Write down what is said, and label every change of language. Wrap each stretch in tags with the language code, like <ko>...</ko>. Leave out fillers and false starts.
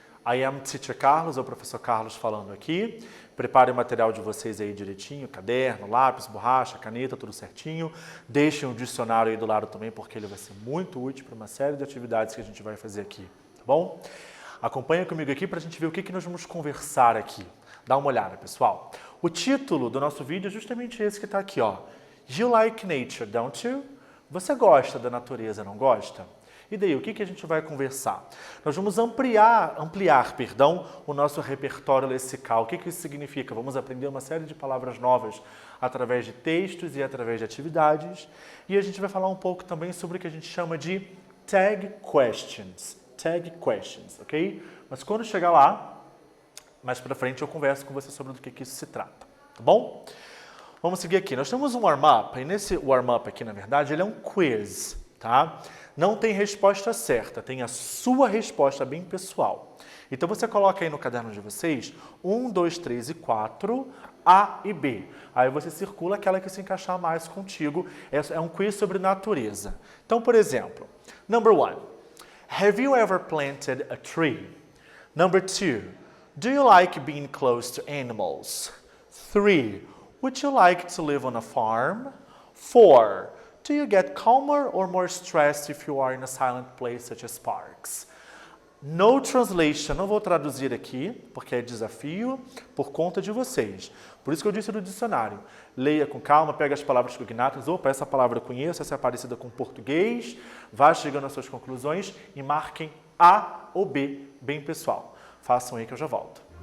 <en>I am Teacher Carlos,</en> <pt>é o professor Carlos falando aqui. Prepare o material de vocês aí direitinho, caderno, lápis, borracha, caneta, tudo certinho. Deixem um dicionário aí do lado também, porque ele vai ser muito útil para uma série de atividades que a gente vai fazer aqui, tá bom? Acompanha comigo aqui para a gente ver o que nós vamos conversar aqui. Dá uma olhada, pessoal. O título do nosso vídeo é justamente esse que está aqui, ó.</pt> <en>You like nature, don't you?</en> <pt>Você gosta da natureza, não gosta? E daí, o que a gente vai conversar? Nós vamos ampliar, o nosso repertório lexical. O que isso significa? Vamos aprender uma série de palavras novas através de textos e através de atividades. E a gente vai falar um pouco também sobre o que a gente chama de tag questions. Tag questions, ok? Mas quando chegar lá, mais pra frente eu converso com você sobre do que isso se trata, tá bom? Vamos seguir aqui. Nós temos um warm-up, e nesse warm-up aqui, na verdade, ele é um quiz, tá? Não tem resposta certa, tem a sua resposta bem pessoal. Então você coloca aí no caderno de vocês 1, 2, 3 e 4, A e B. Aí você circula aquela que se encaixar mais contigo. É um quiz sobre natureza. Então, por exemplo, number 1.</pt> <en>Have you ever planted a tree? Number 2. Do you like being close to animals? 3. Would you like to live on a farm? 4. Do you get calmer or more stressed if you are in a silent place such as parks? No translation,</en> <pt>não vou traduzir aqui, porque é desafio por conta de vocês. Por isso que eu disse no dicionário. Leia com calma, pega as palavras cognatas. Opa, essa palavra eu conheço, essa é parecida com português. Vá chegando às suas conclusões e marquem A ou B, bem pessoal. Façam aí que eu já volto.</pt>